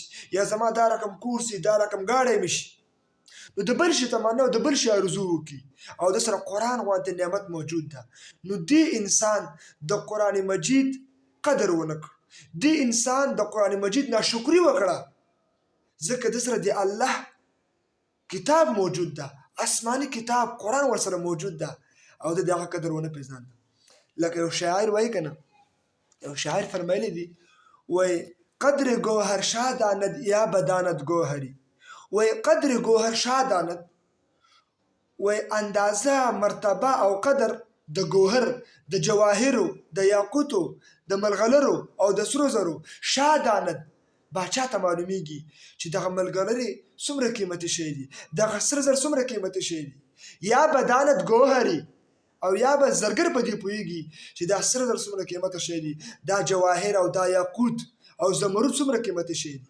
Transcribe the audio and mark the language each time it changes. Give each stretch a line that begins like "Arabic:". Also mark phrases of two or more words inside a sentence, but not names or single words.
Pashto: یا زما دا رقم کور سي، دا رقم ګاډی مې شي، نو د بل شي تمنا او د بل شي آرزو وکړي، او د سره قرآن غوندې نعمت موجود ده، نو دې انسان د قرآن مجید قدر ونه کړ، دې انسان د قرآن مجید ناشکري وکړه، ځکه د سره د الله کتاب موجود ده، آسماني کتاب قرآن ورسره موجود ده، او د دغه قدر ونه پیژانده. لکه یو شاعر وایي که نه، یو شاعر فرمایلی دی،
Persian: وای قدر گوهر شاه داند یا بداند گوهری، وای قدر گوهر شاه داند،
Pashto: وای اندازه، مرتبه او قدر د گوهر، د جواهرو، د یاقوتو، د ملغلرو او د سرو زرو
Persian: شاه داند،
Pashto: باچا ته معلومیږي چې دغه ملغلرې څومره قیمتي شی دي، دغه سره زر څومره قیمتي شی دي،
Persian: یا بداند گوهري،
Pashto: او یا به زرګر په دې پوهیږي چې دا سره زر څومره قیمته شی دي، دا جواهر او دا یاقوت او زمرد څومره قیمتي شی دي.